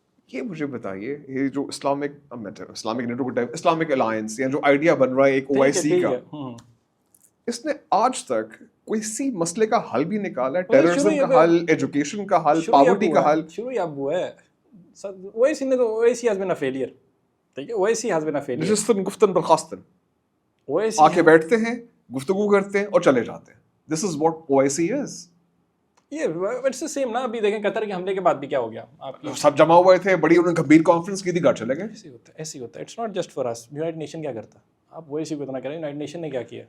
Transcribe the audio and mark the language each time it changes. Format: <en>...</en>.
<ur>ये मुझे बताइए, ये जो इस्लामिक नेटो को इस्लामिक अलायंस या जो आइडिया बन रहा है एक OIC का, इसने आज तक کوئی سی مسئلے کا حل بھی نکالا ہے؟ شروع ٹیررزم یہ کا حل، ایجوکیشن کا حل، پاورٹی کا حل؟ شروع ہی اب ہوا ہے. اویسی نے تو</ur> <en>Owaisi has been a failure.</en> <ur>ٹھیک ہے,</ur> <en>Owaisi has been a failure.</en> <fa>نشستن گفتن برخاستن،</fa> <ur>اویسی آ کے بیٹھتے ہیں، گفتگو کرتے ہیں اور چلے جاتے ہیں.</ur> <en>This is what OIC is.</en> <ur>یہ</ur> <en>it's the same</en> <ur>نا. ابھی دیکھیں قطر کے حملے کے بعد بھی کیا ہو گیا, آپ کی سب جمع ہوئے تھے، بڑی انہوں نے گمبھیر کانفرنس کی تھی، گھر چلے گئے. ایسے ہی ہوتا ہے.</ur> <en>It's not just for us.</en> <ur>United nation کیا کرتا, آپ اویسی کو اتنا کریں, یونائٹڈ نیشن نے کیا کیا؟</ur>